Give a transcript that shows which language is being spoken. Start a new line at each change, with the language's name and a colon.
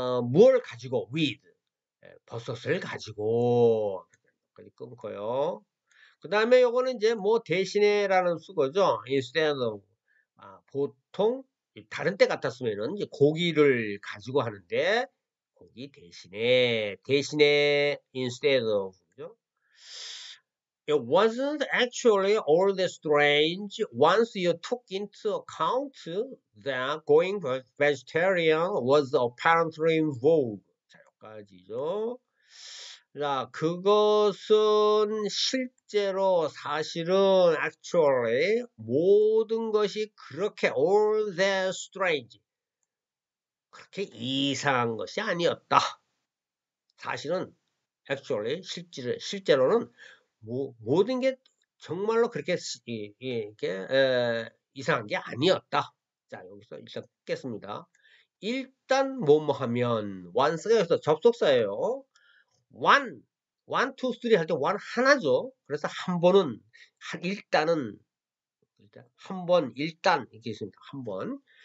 Korean: 뭘 가지고 with 버섯을 가지고 여기까지 끊고요. 그 다음에 요거는 이제 뭐 대신에라는 수거죠.
English: instead of
Korean: 보통 다른 때 같았으면은 이제 고기를 가지고 하는데 고기 대신에 instead of 그죠?
English: It wasn't actually all that strange once you took into account that going vegetarian was apparently in vogue.
Korean: 자, 여기까지죠. 자, 그것은 실제로 사실은 actually 모든 것이 그렇게
English: all that strange
Korean: 그렇게 이상한 것이 아니었다. 사실은 actually 실제로는 모든 게 정말로 그렇게 이렇게 이상한 게 아니었다. 자, 여기서 일단 끊겠습니다. 일단 뭐뭐 하면 once가 여기서 접속사예요.
English: one, two, three
Korean: 할 때 one 하나죠. 그래서 한 번은 일단은 한 번 일단 이렇게 있습니다. 한 번.